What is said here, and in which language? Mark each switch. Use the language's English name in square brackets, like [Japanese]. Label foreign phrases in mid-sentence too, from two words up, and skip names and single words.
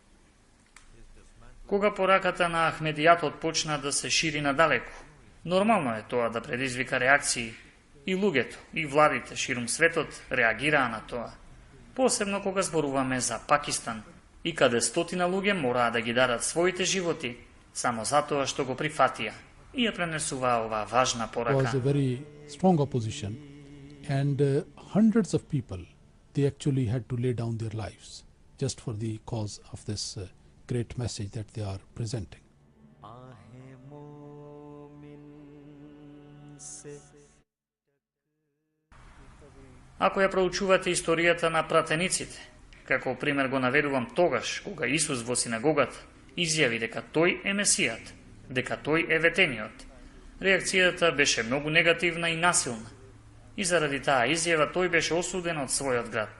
[Macedonian] Кога пораката на Ахмедијатот почна да се шири надалеку, нормално е тоа да предизвика реакции. И луѓето, и владите ширум светот реагираа на тоа. Посебно кога зборуваме за Пакистан, и каде стотина луѓе мораа да ги дадат своите животи, само затоа што го прифатија и ја пренесуваа оваа важна порака. [English] Was a very strong opposition, and hundreds of people, they actually had to lay down their lives just for the cause of this great message that they are presenting. [Macedonian] Ако ја проучувате историјата на пратениците, како пример го наведувам тогаш, кога Исус во синагогата изјави дека тој е Месијат, дека тој е ветениот, реакцијата беше многу негативна и насилна, и заради таа изјава тој беше осуден од својот град.